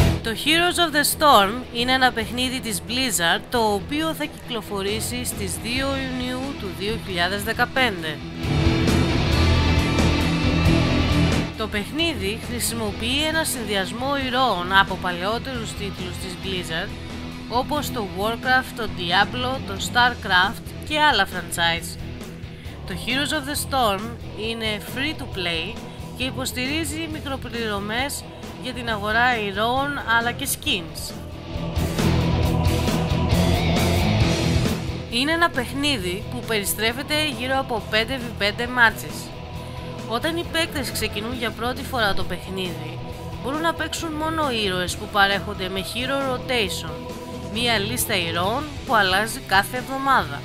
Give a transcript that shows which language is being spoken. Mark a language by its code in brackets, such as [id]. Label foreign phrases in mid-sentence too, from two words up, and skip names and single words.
[el] Το Heroes of the Storm είναι ένα παιχνίδι της Blizzard το οποίο θα κυκλοφορήσει στις 2 Ιουνίου του 2015. Το παιχνίδι χρησιμοποιεί ένα συνδυασμό ηρώων από παλαιότερους τίτλους της Blizzard όπως το Warcraft, το Diablo, το Starcraft και άλλα franchise. Το Heroes of the Storm είναι [en] free to play [el] και υποστηρίζει μικροπληρωμές για την αγορά ηρώων αλλά και skins. Είναι ένα παιχνίδι που περιστρέφεται γύρω από 5v5 μάτσες. Όταν οι παίκτες ξεκινούν για πρώτη φορά το παιχνίδι, μπορούν να παίξουν μόνο ήρωες που παρέχονται με [en] hero rotation, [el] μία λίστα ηρώων που αλλάζει κάθε εβδομάδα.